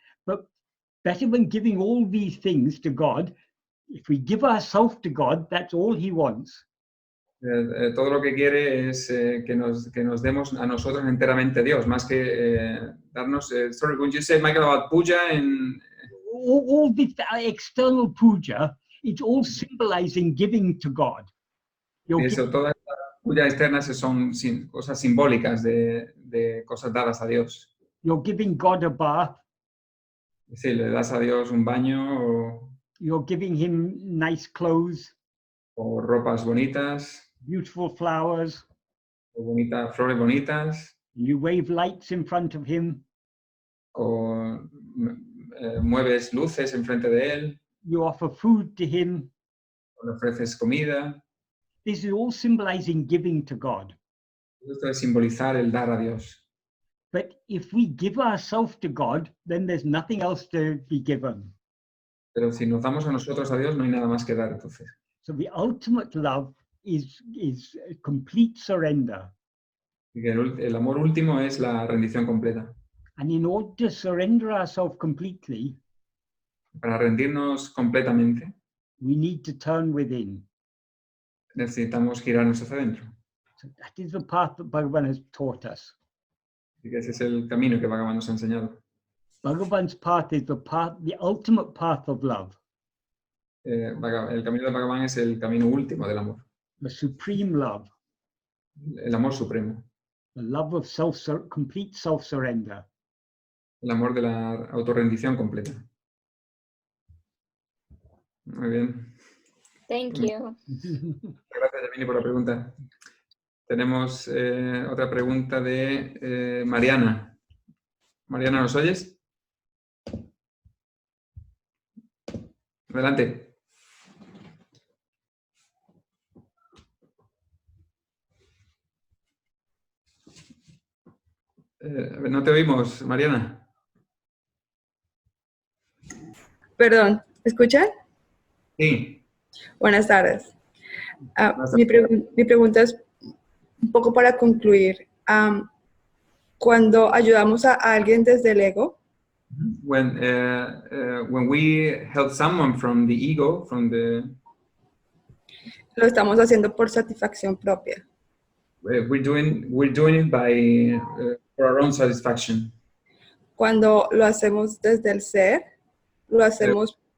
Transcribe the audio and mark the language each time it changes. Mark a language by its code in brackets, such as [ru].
[en] But better than giving all these things to God, if we give ourselves to God, that's all He wants. [es] Todo lo que quiere es que nos demos a nosotros enteramente a Dios, más que darnos... [en] sorry, when you said, Michael, about puja and... All this external puja, it's all symbolizing giving to God. [es] Eso, todas las pujas externas son cosas simbólicas de cosas dadas a Dios. [en] You're giving God a bath. [es] Sí, le das a Dios un baño [en] You're giving Him nice clothes, [es] o ropas bonitas, [en] beautiful flowers. [es] o flores bonitas, [en] You wave lights in front of Him. [es] o mueves luces enfrente de Él, [en] You offer food to Him. [es] o le ofreces comida. [en] This is all symbolizing giving to God. [es] Esto es simbolizar el dar a Dios. [en] But if we give ourselves to God, then there's nothing else to be given. [es] Pero si nos damos a nosotros a Dios, no hay nada más que dar, entonces. [en] So the ultimate love is a complete surrender. [es] Y que el amor último es la rendición completa. [en] And in order to surrender ourselves completely, [es] Para rendirnos completamente, [en] we need to turn within. [es] necesitamos girarnos hacia adentro. [en] So that is the path that Bhagavan has taught us. [es] Así que ese es el camino que Bhagavan nos ha enseñado. [en] Bhagavan's path is the ultimate path of love, [es] El camino de Bhagavan es el camino último del amor. [en] the supreme love, [es] El amor supremo. [en] the love of complete self-surrender. [es] El amor de la autorrendición completa. Muy bien. [en] Thank you. [es] Gracias, Yamini, por la pregunta. Tenemos otra pregunta de Mariana. Mariana, ¿nos oyes? Adelante. No te oímos, Mariana. Perdón, ¿me escuchan? Sí. Buenas tardes. Buenas Mi pregunta es un poco para concluir. Cuando ayudamos a alguien desde el ego, [en] When we help someone from the ego, [es] lo estamos haciendo por satisfacción propia. [en] we're doing it by for our own satisfaction. [es] Cuando lo hacemos desde el ser, lo hacemos,